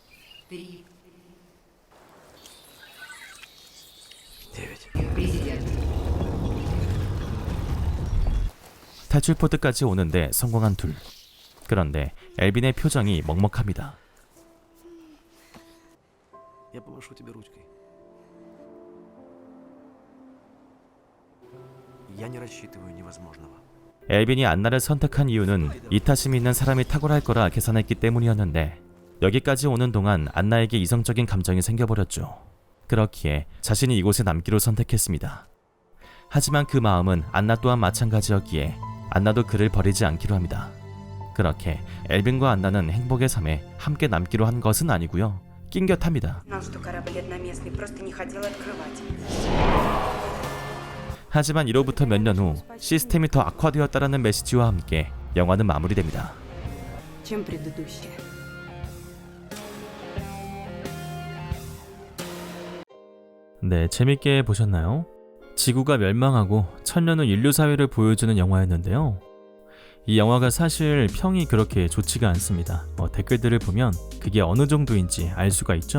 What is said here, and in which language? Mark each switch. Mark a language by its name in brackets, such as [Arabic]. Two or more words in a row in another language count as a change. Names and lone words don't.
[Korean] 9. 탈출 포트까지 오는데 성공한 둘. 그런데 엘빈의 표정이 먹먹합니다. [Russian] Я помашу тебе ручкой. Я не рассчитываю невозможного. [Korean] 엘빈이 안나를 선택한 이유는 이타심이 있는 사람이 탁월할 거라 계산했기 때문이었는데 여기까지 오는 동안 안나에게 이성적인 감정이 생겨버렸죠. 그렇기에 자신이 이곳에 남기로 선택했습니다. 하지만 그 마음은 안나 또한 마찬가지였기에 안나도 그를 버리지 않기로 합니다. 그렇게 엘빈과 안나는 행복의 섬에 함께 남기로 한 것은 아니고요. 낑겼합니다. [Russian] Знал, что корабль одноместный, просто не хотел открывать. [Korean] 하지만 이로부터 몇 년 후 시스템이 더 악화되었다라는 메시지와 함께 영화는 마무리됩니다. [Russian] Чем предыдущее? [Korean] 네, 재밌게 보셨나요? 지구가 멸망하고 천년 후 인류 사회를 보여주는 영화였는데요. 이 영화가 사실 평이 그렇게 좋지가 않습니다. 댓글들을 보면 그게 어느 정도인지 알 수가 있죠.